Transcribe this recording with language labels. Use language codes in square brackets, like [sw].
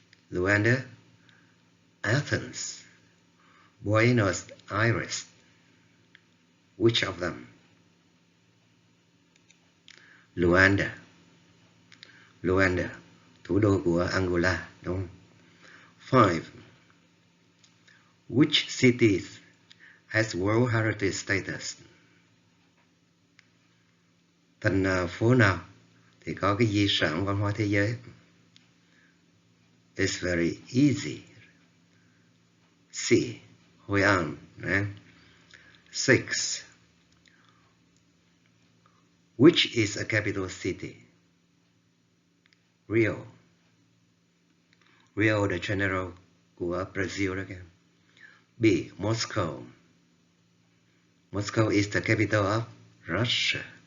[en] Luanda, Athens, Buenos Aires. Which of them? Luanda. [vi] Luanda, thủ đô của Angola, đúng không? [en] 5. Which cities has World Heritage status? [vi] Thành phố nào thì có cái di sản văn hóa thế giới? [en] It's very easy. C. Hội An. 6. Which is a capital city? Rio. [vi] Rio de Janeiro của Brazil đó kìa. [en] B. Moscow. Moscow is the capital of Russia.